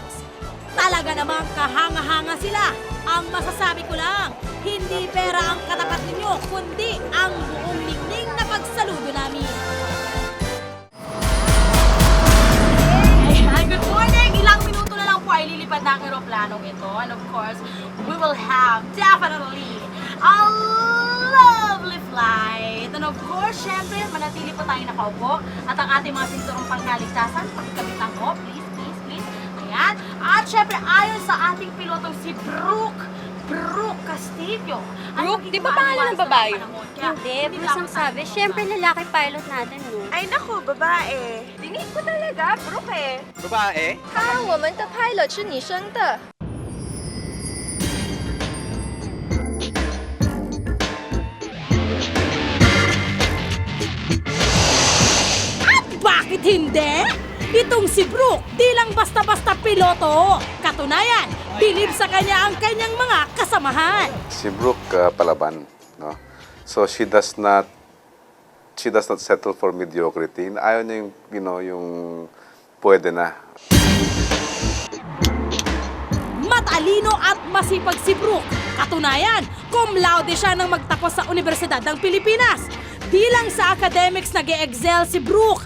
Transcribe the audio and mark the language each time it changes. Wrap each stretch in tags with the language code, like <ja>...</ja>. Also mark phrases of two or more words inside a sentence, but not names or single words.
<tl>Talaga namang kahanga-hanga sila. Ang masasabi ko lang, hindi pera ang katapat ninyo, kundi ang buong ningning na pagsaludo namin.</tl> <en>Ayan, good morning!</en> <tl>Ilang minuto na lang po ay lilipad na ang eroplanong ito.</tl> <en>And of course, we will have definitely a lovely flight. And of course,</en> <tl>syempre, manatili po tayo nakaupo. At ang ating mga sinturong pangkaligtasan, pagkabit lang po, please. Ayan. At syempre, ayon sa ating pilotong si Brooke Castillo. Brooke, di ba pangalan ng babae? Hindi, basta sabi. Siyempre, lalaki pilot natin, no? Ay naku, babae. Tingin ko talaga, Brooke eh. Babae?</tl> <zh>看我们的 pilot 是女生的。</zh> <tl>At bakit hindi? Itong si Brooke, di lang basta-basta piloto. Katunayan, bilib sa kanya ang kanyang mga kasamahan. Si Brooke Palaban, no?</tl> <en>So she does not settle for mediocrity.</en> <tl>Ayaw niya yung pwede na. Matalino at masipag si Brooke. Katunayan,</tl> <la>cum laude</la> <tl>siya nang magtapos sa Universidad ng Pilipinas. Di lang sa academics nag-e-excel si Brooke.</tl>